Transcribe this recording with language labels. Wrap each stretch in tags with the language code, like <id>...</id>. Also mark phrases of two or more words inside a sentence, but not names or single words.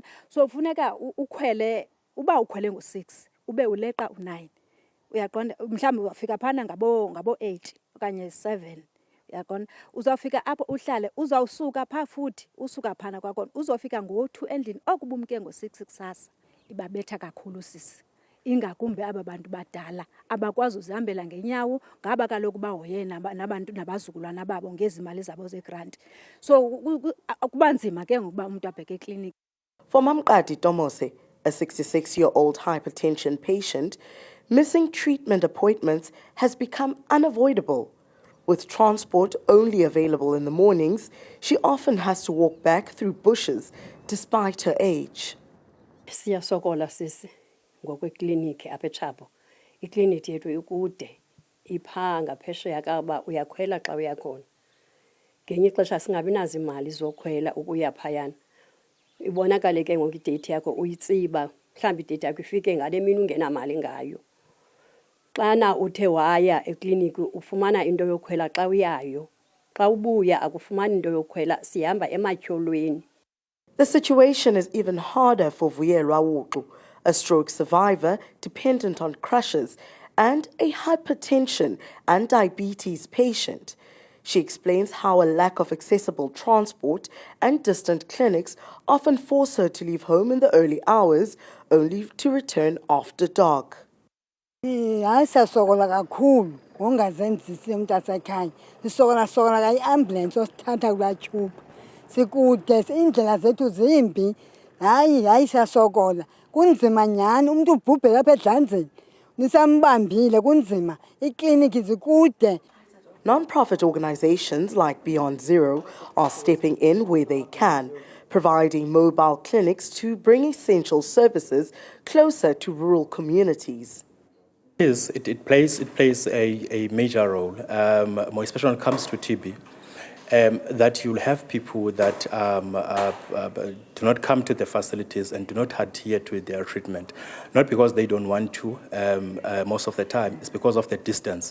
<xh>So ufuneka ukhwele uba ukhwele ngo6 ube uleqa u9 uyaqonda mhlawumbe ufika phana ngabo 8 okanye 7 uyaqonda uzawufika apho uhlale uzawusuka pha futhi usuka phana kwakona uzofika ngo2 endlini okubumke ngo6 kusasa ibabetha kakhulu sisi ingakumbe aba bantu badala abakwazi uzihambela ngenyawo ngaba kaloku bahoye nabantu nabazukulwana babo ngezimali zabo zegrant so kubanzima ke ngokuba umuntu abheke eclinic.</xh> <en>For Mamqadi Tomose, a 66-year-old hypertension patient, missing treatment appointments has become unavoidable. With transport only available in the mornings, she often has to walk back through bushes despite her age.</en> <xh>Siyasokola sisi ngokwekliniki apha eTshabo. Ikliniki yethu ikude ipha ngaphesheya kaba uyakhwela xa uyakhona. Ngenye ixesha singabi nazo imali zokhwela ukuya phayana. Ibonakale ke ngoku idate yakho uyitsiba mhlawumbi idate yakho ifike ngale mini ungenamali ngayo. Xana uthe waya ekliniki ufumana into yokhwela xa uyayo. Xa ubuya akufumani into yokhwela sihamba ematyholweni.</xh> <en>The situation is even harder for Vuyelwa Wuqu, a stroke survivor dependent on crutches and a hypertension and diabetes patient. She explains how a lack of accessible transport and distant clinics often force her to leave home in the early hours, only to return after dark.</en> <xh>Siyasokola kakhulu ngongazenzisi umuntu asekhaya sisokola ka iambulance osithatha kula tube sikude indlela zethu zimbi hayi siyasokola kunzima nyani umuntu ubhubhe lapha edlanzeni nisambambile kunzima ikliniki zikude.</xh> <en>Non-profit organizations like Beyond Zero are stepping in where they can, providing mobile clinics to bring essential services closer to rural communities. It plays a major role, more especially when it comes to TB, that you'll have people that do not come to the facilities and do not adhere to their treatment, not because they don't want to, most of the time, it's because of the distance.</en>